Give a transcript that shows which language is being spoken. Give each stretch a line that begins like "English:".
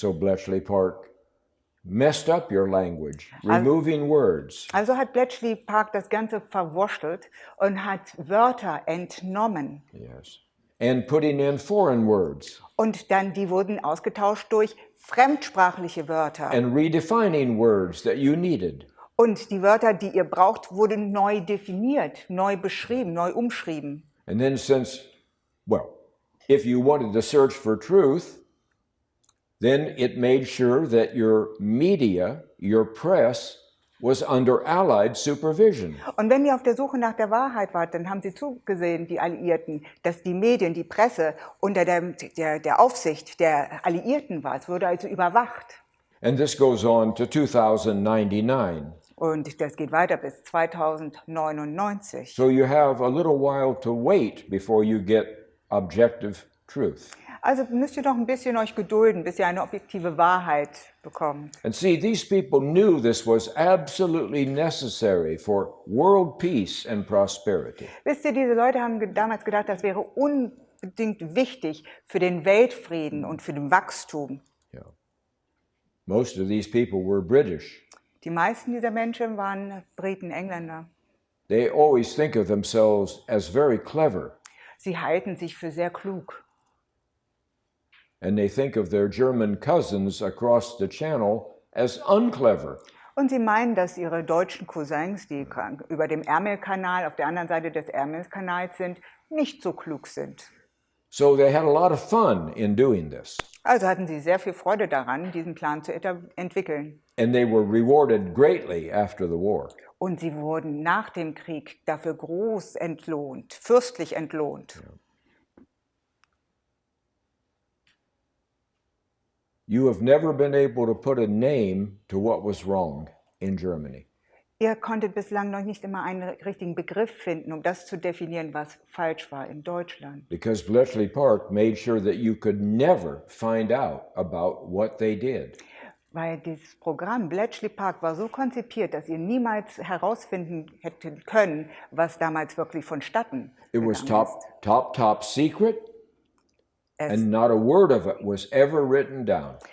English: So Bletchley Park messed up your language, removing words.
German: Also hat Bletchley Park das Ganze verwurschtelt und hat Wörter entnommen.
English: Yes. And putting in foreign words.
German: Und dann die wurden ausgetauscht durch fremdsprachliche Wörter.
English: And redefining words that you needed.
German: Und die Wörter, die ihr braucht, wurden neu definiert, neu beschrieben, neu umschrieben.
English: And then if you wanted to search for truth, then it made sure that your media, your press, was under Allied supervision.
German: Und wenn ihr auf der Suche nach der Wahrheit wart, dann haben sie zugesehen, die Alliierten, dass die Medien, die Presse unter der Aufsicht der Alliierten war. Es wurde also überwacht.
English: And this goes on to 2099.
German: Und das geht weiter bis 2099.
English: So you have a little while to wait before you get objective truth.
German: Also müsst ihr noch ein bisschen euch gedulden, bis ihr eine objektive Wahrheit bekommt.
English: And see, these people knew this was absolutely necessary for world peace and prosperity.
German: Wisst ihr, diese Leute haben damals gedacht, das wäre unbedingt wichtig für den Weltfrieden und für den Wachstum.
English: Yeah. Most of these people were British.
German: Die meisten dieser Menschen waren Briten, Engländer.
English: They always think of themselves as very clever.
German: Sie halten sich für sehr klug.
English: And they think of their German cousins across the channel as unclever.
German: Und sie meinen, dass ihre deutschen Cousins, die über dem Ärmelkanal, auf der anderen Seite des Ärmelkanals sind, nicht so klug sind.
English: So they had a lot of fun in doing this.
German: Also hatten sie sehr viel Freude daran, diesen Plan zu entwickeln.
English: And they were rewarded greatly after the war.
German: Und sie wurden nach dem Krieg dafür groß entlohnt, fürstlich entlohnt.
English: Yeah. You have never been able to put a name to what was wrong in Germany.
German: Ihr konntet bislang noch nicht immer einen richtigen Begriff finden, um das zu definieren, was falsch war in Deutschland.
English: Because Bletchley Park made sure that you could never find out about what they did.
German: Weil dieses Programm Bletchley Park war so konzipiert, dass ihr niemals herausfinden hättet können, was damals wirklich vonstatten
English: It was
German: gegangen
English: top secret,
German: ist.
English: and not a word of it was ever written down.